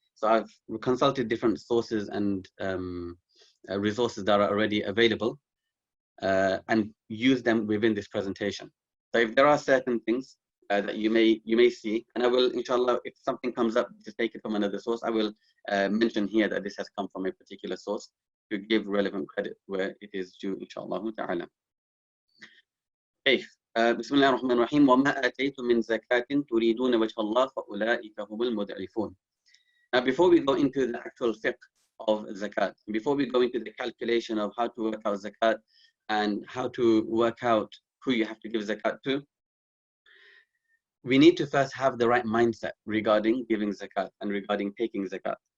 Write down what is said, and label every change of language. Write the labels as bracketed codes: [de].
[en] So I've consulted different sources and resources that are already available and use them within this presentation. So if there are certain things that you may see, and I will, inshallah, if something comes up to take it from another source, I will mention here that this has come from a particular source to give relevant credit where it is due, inshallah ta'ala. Okay. [ar] بسم الله الرحمن الرحيم وما آتيتم من زكاة تريدون وجه الله فأولئك هم المضعفون. [en] Now, before we go into the actual fiqh of zakat, before we go into the calculation of how to work out zakat and how to work out who you have to give zakat to, we need to first have the right mindset regarding giving zakat and regarding taking zakat.